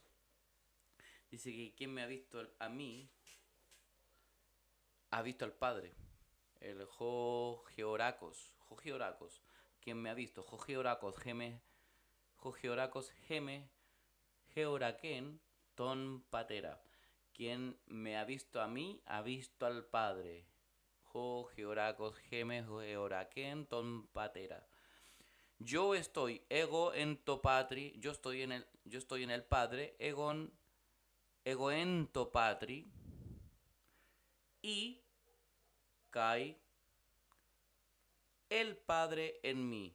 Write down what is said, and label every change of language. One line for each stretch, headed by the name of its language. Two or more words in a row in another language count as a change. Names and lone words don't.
Spanish: Dice que quien me ha visto a mí, ha visto al Padre. El Georacos. Quien me ha visto,
Greek: ὁ ἑωρακὼς ἐμὲ ἑώρακεν τὸν πατέρα.
Spanish: Quien me ha visto a mí, ha visto al Padre.
Greek: ὁ ἑωρακὼς ἐμὲ ἑώρακεν τὸν πατέρα.
Spanish: Yo estoy,
Greek: ἐγὼ ἐν τῷ πατρί,
Spanish: yo estoy en el Padre,
Greek: ἐγὼ ἐν τῷ πατρί,
Spanish: y kai el Padre en mí.